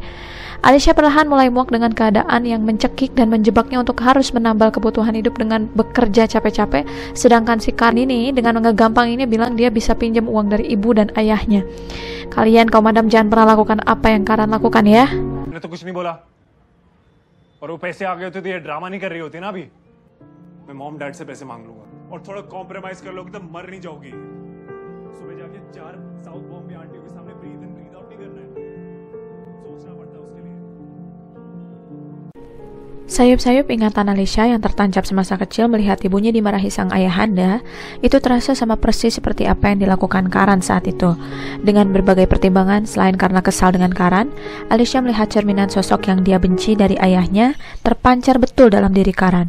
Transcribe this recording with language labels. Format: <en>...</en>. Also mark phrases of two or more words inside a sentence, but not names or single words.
<id>Alicia perlahan mulai muak dengan keadaan yang mencekik dan menjebaknya untuk harus menambal kebutuhan hidup dengan bekerja capek-capek, sedangkan si Karan ini dengan gampang ini bilang dia bisa pinjam uang dari ibu dan ayahnya. Kalian kaum madam jangan pernah lakukan apa yang Karan lakukan ya.</id> <hi>मैंने तो कुछ नहीं बोला और वो पैसे आ गए होते तो ये ड्रामा नहीं कर रही होती ना अभी. मैं</hi> <en>mom dad</en> <hi>से पैसे मांग लूंगा और थोड़ा कॉम्प्रोमाइज कर लोगे तो मर नहीं जाओगी. सुबह जाके 4 साउथ बॉम्बे आंटियों के सामने</hi> <en>breathe in breathe out</en> <hi>नहीं करना है. सोचना पड़ता है उसके लिए.</hi> <id>Sayup-sayup ingatan Alicia yang tertancap semasa kecil melihat ibunya dimarahi sang ayahanda, itu terasa sama persis seperti apa yang dilakukan Karan saat itu. Dengan berbagai pertimbangan, selain karena kesal dengan Karan, Alicia melihat cerminan sosok yang dia benci dari ayahnya terpancar betul dalam diri Karan.</id>